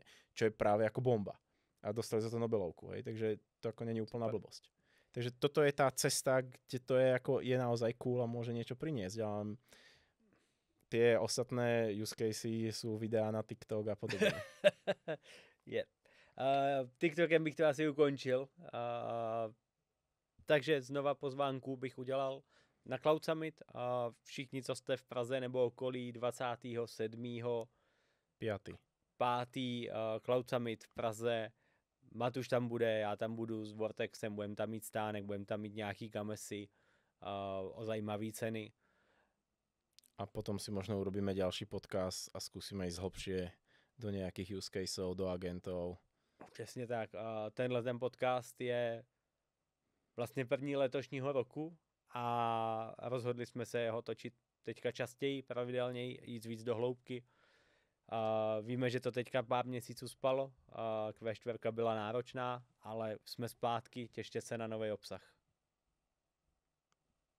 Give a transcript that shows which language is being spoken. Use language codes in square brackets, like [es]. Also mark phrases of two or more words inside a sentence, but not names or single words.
[sk] Čo je práve ako bomba. A dostali za to Nobelovku. Hej? Takže to ako nie je úplná blbosť. Takže toto je tá cesta, kde to je naozaj cool a môže niečo priniesť. A tie ostatné [en] use casey [sk] sú videá na TikTok a podobne. [cs] TikTokem bych to asi ukončil. Takže znova pozvánku bych udělal na Cloud Summit. Všichni, co jste v Praze nebo okolí 27. 5. Cloud Summit v Praze. Matuš tam bude, já tam budu s Vortexem, budeme tam mít stánek, budeme tam mít nějaký kamesy o zajímavé ceny. [sk] A potom si možno urobíme ďalší podcast a skúsime ísť hlbšie do nejakých use caseov, do agentov. [cs] Přesně tak. Tenhle ten podcast je vlastně první letošního roku a rozhodli jsme se ho točit teďka častěji, pravidelněji, jít víc do hloubky. Víme, že to teďka pár měsíců spalo, Q4 byla náročná, ale jsme zpátky, těšte se na nový obsah.